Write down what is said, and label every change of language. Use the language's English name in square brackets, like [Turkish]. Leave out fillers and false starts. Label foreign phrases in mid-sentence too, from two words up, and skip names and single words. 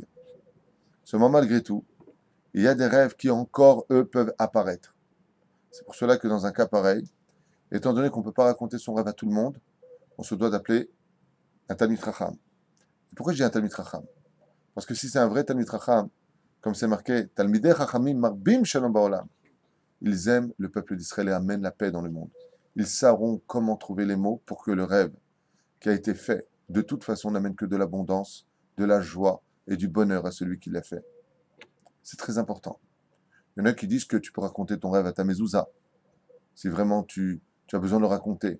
[French] Seulement malgré tout, il y a des rêves qui encore, eux, peuvent apparaître. C'est pour cela que dans un cas pareil, étant donné qu'on ne peut pas raconter son rêve à tout le monde, on se doit d'appeler un [Hebrew] תלמיד חכם. [French] Pourquoi je dis un [Hebrew] תלמיד חכם? [French] Parce que si c'est un vrai [Hebrew] תלמיד חכם, [French] comme c'est marqué, [Hebrew] תלמידי חכמים מרבים שלום בעולם, [French] ils aiment le peuple d'Israël et amènent la paix dans le monde. Ils sauront comment trouver les mots pour que le rêve qui a été fait, de toute façon, n'amène que de l'abondance, de la joie et du bonheur à celui qui l'a fait. C'est très important. Il y en a qui disent que tu peux raconter ton rêve à ta mezouza, si vraiment tu as besoin de le raconter.